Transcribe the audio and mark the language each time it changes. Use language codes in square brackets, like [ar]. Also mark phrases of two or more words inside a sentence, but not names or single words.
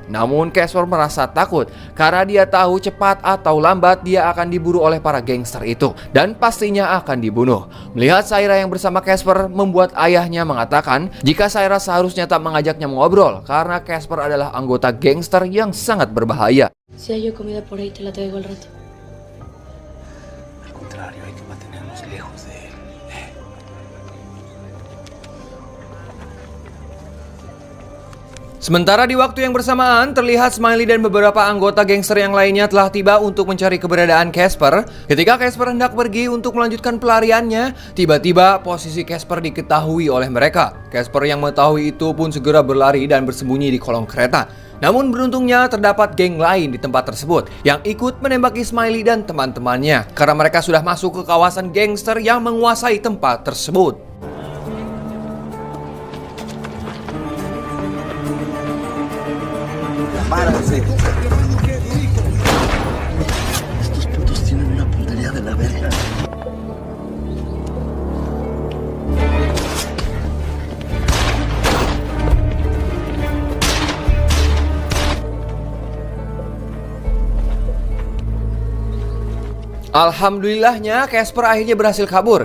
[id] Namun Casper merasa takut karena dia tahu cepat atau lambat dia akan diburu oleh para gangster itu dan pastinya akan dibunuh. Melihat Saira yang bersama Casper membuat ayahnya mengatakan jika Saira seharusnya tak mengajaknya mengobrol karena Casper adalah anggota gangster yang sangat berbahaya. [es] Si hay comida por ahí, te la traigo al rato. Al contrario, hay que mantenernos lejos de él. [id] Sementara di waktu yang bersamaan, terlihat Smiley dan beberapa anggota gangster yang lainnya telah tiba untuk mencari keberadaan Casper. Ketika Casper hendak pergi untuk melanjutkan pelariannya, tiba-tiba posisi Casper diketahui oleh mereka. Casper yang mengetahui itu pun segera berlari dan bersembunyi di kolong kereta. Namun beruntungnya terdapat geng lain di tempat tersebut yang ikut menembaki Smiley dan teman-temannya karena mereka sudah masuk ke kawasan gangster yang menguasai tempat tersebut. [es] Estos putos tienen una puntería de la verga. [id] Alhamdulillahnya Casper akhirnya berhasil kabur.